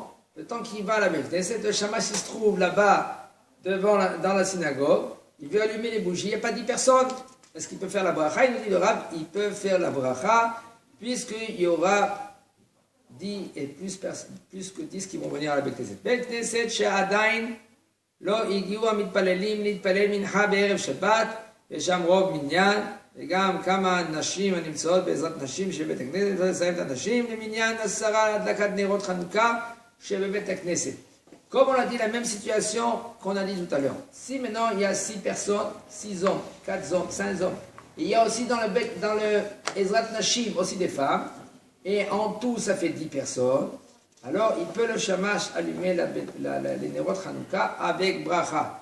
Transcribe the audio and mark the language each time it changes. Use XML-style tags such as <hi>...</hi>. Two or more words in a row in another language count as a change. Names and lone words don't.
<fr>Le temps qu'il va à la</fr> <he>בית כנסת,</he> <fr>le shamash se trouve là-bas dans la synagogue, il veut allumer les bougies, il n'y a pas 10 personnes. Est-ce qu'il peut faire la bracha? Il nous dit le Rav, il peut faire la bracha, puisqu'il y aura 10 et plus que 10 qui vont venir à la</fr> <he>בית כנסת. בית כנסת, שעדיין לא הגיעו המתפללים להתפלל מנחה בערב שבת, ושם רוב מניין, וגם כמה נשים הנמצאות בעזרת נשים שבבית הכנסת, לא לסיים את הנשים למניין 10 הדלקת נרות חנוכה שבבית הכנסת.</he> <fr>Comme on a dit, la même situation qu'on a dit tout à l'heure. Si maintenant il y a 6 personnes, 6 hommes, 4 hommes, 5 hommes, et il y a aussi dans le</fr> <he>עזרת נשים</he> <fr>aussi des femmes, et en tout ça fait 10 personnes, alors il peut le shamash allumer les</fr> <he>נרות חנוכה</he> <fr>avec bracha.</fr>